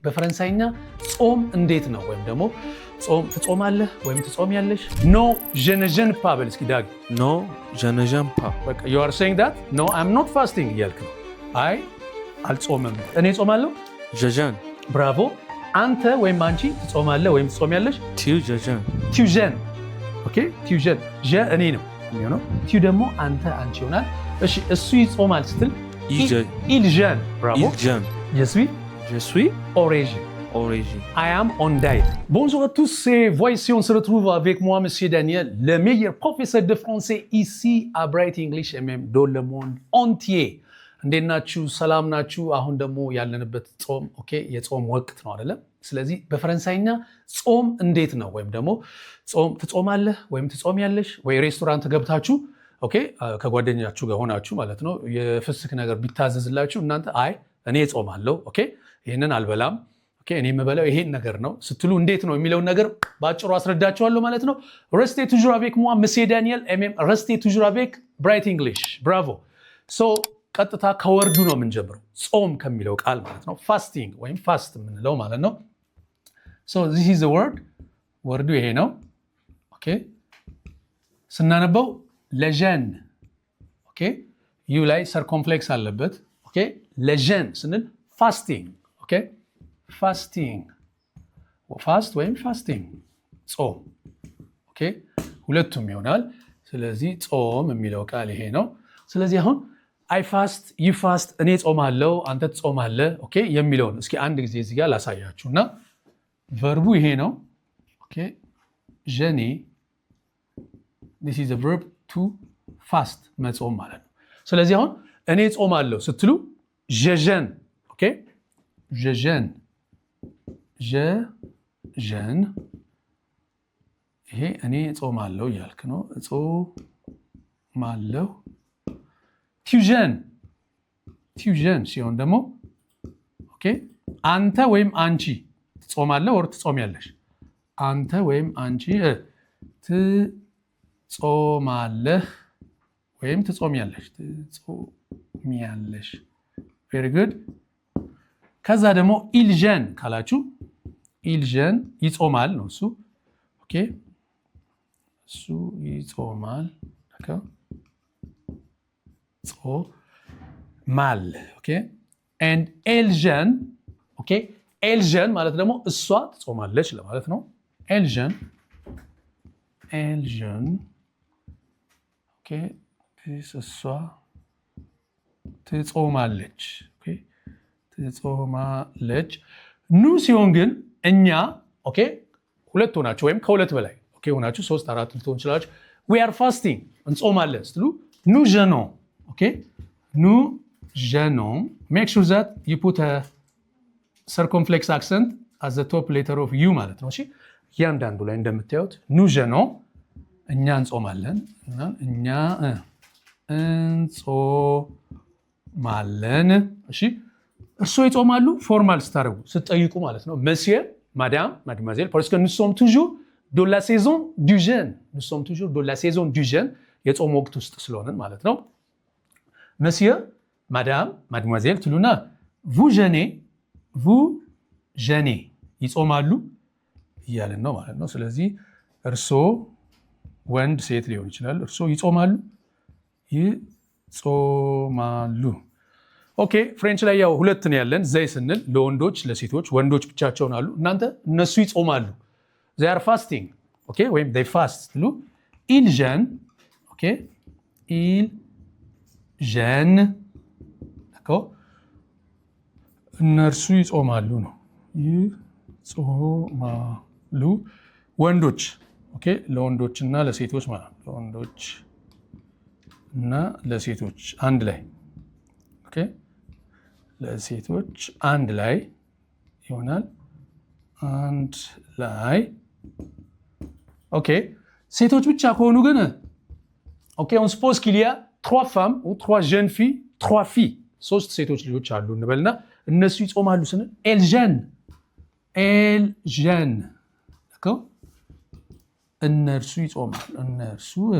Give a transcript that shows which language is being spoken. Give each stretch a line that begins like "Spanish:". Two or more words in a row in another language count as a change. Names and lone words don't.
Amharic: በፈረንሳይኛ ጾም እንዴት ነው ወይም ደግሞ ጾም ትጾማለህ ወይም ትጾሚያለሽ?
English: No,
French: je ne jeûne pas
Amharic: በል እስኪ ዳግ።
English: No,
French: je ne jeûne pas.
English: በቃ you are saying that? No, I'm not fasting
Amharic: እያልክ ነው። አይ አልጾምም። እኔ ጾማለሁ።
French: Je jeûne.
Amharic: ብራቮ። አንተ ወይም አንቺ ትጾማለህ ወይም ትጾሚያለሽ?
French: Tu, je jeûne. Tu jeûnes.
Amharic: ኦኬ
French: tu jeûnes.
Amharic: je እኔ ነው የሚሆነው። tu ደግሞ አንተ አንቺ ይሆናል። እሺ እሱ ይጾማል ስትል
French: il jeûne.
Amharic: ብራቮ.
French: Il jeûne. Je suis Je suis au régime. au régime.
English: I am on diet.
French: Bonjour à tous, c'est Voici, on se retrouve avec moi, Monsieur Daniel, le meilleur professeur de français ici à Bright English et même dans le monde entier.
Amharic: እንዴት ናችሁ? ሰላም ናችሁ? አሁን ደግሞ ያለንበት ጾም ኦኬ የጾም ወቅት ነው አይደለም? ስለዚህ በፈረንሳይኛ ጾም እንዴት ነው ወይም ደግሞ ጾም ትጾማለህ ወይም ትጾሚያለሽ ወይ ሬስቶራንት ገብታችሁ ኦኬ ከጓደኛችሁ ጋር ሆናችሁ ማለት ነው የፍስክ ነገር ቢታዘዝላችሁ እናንተ አይ እኔ ጾማለሁ ኦኬ ይሄንን አልበላም ኦኬ እኔ የምበላው ይሄን ነገር ነው ስትሉ እንዴት ነው የሚለውን ነገር ባጭሩ አስረዳችኋለሁ ማለት ነው።
French: Restez toujours avec moi, Monsieur Daniel, et même restez toujours avec Bright English. Bravo.
Amharic: So ቀጥታ ከወርዱ ነው የምንጀምረው ጾም ከሚለው ቃል ማለት ነው። ፋስቲንግ ወይም ፋስት የምንለው ማለት ነው።
English: So this is the word.
Amharic: ወርዱ ይሄ ነው ኦኬ ስናነበው ለጀን ኦኬ ዩ ላይ ሰርኮምፍሌክስ አለበት ኦኬ ለጀን ስንል
English: fasting okay fasting fast
Amharic: ወይም ፋስቲንግ ጾም ኦኬ ሁለቱም ይሆናል። ስለዚህ ጾም የሚለው ቃል ይሄ ነው። ስለዚህ አሁን
English: I fast you fast
Amharic: እኔ ጾማለሁ አንተ ትጾማለህ ኦኬ የሚለውን እስኪ አንድ ጊዜ እዚህ ጋር ላሳያችሁና ቨርቡ ይሄ ነው ኦኬ ጀኔ
English: this is a verb to fast
Amharic: መጾም ማለት ነው። ስለዚህ አሁን እኔ ጾማለሁ ስትሉ
French: je jeûne
Amharic: ኦኬ
French: je jeûne je jeûne
Amharic: ይሄ እኔ ጾማለሁ እያልክ ነው ጾማለሁ።
French: tu jeûnes
Amharic: ሲሆን ደግሞ ኦኬ አንተ ወይም አንቺ ትጾማለህ ወር ትጾሚያለሽ? አንተ ወይም አንቺ ትጾማለህ ወይም ትጾሚያለሽ? ትጾሚያለሽ።
English: very good።
Amharic: ከዛ ደግሞ
French: il jeûne
Amharic: ካላችሁ
French: il jeûne
Amharic: ይጾማል ነው እሱ ኦኬ እሱ ይጾማል ኦኬ ጾማል ኦኬ and
French: elle jeûne
Amharic: ኦኬ
French: elle jeûne
Amharic: ማለት ደግሞ እሷ ትጾማለች ለማለት ነው።
French: elle jeûne
Amharic: ኦኬ እሷ ትጾማለች ኦኬ ትጾማለች። ኑ ሲሆን ግን እኛ ኦኬ ሁለት ሆናችሁ ወይም ከሁለት በላይ ኦኬ ሆናችሁ 3 4 ልትሆን ይችላል።
English: we are fasting
Amharic: እንጾማለን ስትሉ
French: nous jeûnons
Amharic: ኦኬ
French: nous jeûnons.
English: make sure that you put a circumflex accent as the top letter of you
Amharic: ማለት ነው። እሺ እያንዳንዱ ላይ እንደምታዩት
French: nous jeûnons
Amharic: እኛ እንጾማለን እና እኛ እንጾማለን። እሺ እርሶ ይጾማሉ ፎርማል ስታደርጉ ስትጠይቁ ማለት ነው።
French: monsieur madame mademoiselle parce que nous sommes toujours dans la saison du jeûne. nous sommes toujours dans la saison du jeûne
Amharic: የጾም ወቅት ውስጥ ስለሆነን ማለት ነው።
French: monsieur madame mademoiselle
Amharic: ትሉና
French: vous jeûnez
Amharic: ይጾማሉ እያለን ነው ማለት ነው። ስለዚህ እርሶ ወንድ ሴት ሊሆን ይችላል። እርሶ ይጾማሉ ኦኬ ፍሬንች ላይ ያው ሁለት ነው ያለን ዘይ ስንል ለወንዶች ለሴቶች ወንዶች ብቻቸውን አሉ እናንተ እነሱ ይጾማሉ
English: they are fasting
Amharic: ኦኬ ወይም
English: they fast
Amharic: ትሉ
French: il jeûne
Amharic: ኦኬ
French: il jeûne d'accord
Amharic: እነርሱ ይጾማሉ ነው ይጾማሉ ወንዶች ኦኬ ለወንዶች እና ለሴቶች ማለት ነው። ለወንዶች እና ለሴቶች አንድ ላይ ኦኬ ለሴቶች አንድ ላይ ይሆናል አንድ ላይ ኦኬ ሴቶች ብቻ ከሆኑ ግን ኦኬ
French: on suppose qu'il y a 3 femmes ou 3 jeunes filles 3 filles
Amharic: ሶስት ሴቶች ልጆች አሉ እንበልና እነሱ ይጾማሉ ስንል
French: elles jeûnent d'accord
Amharic: እነርሱ ይጾማሉ እነርሱ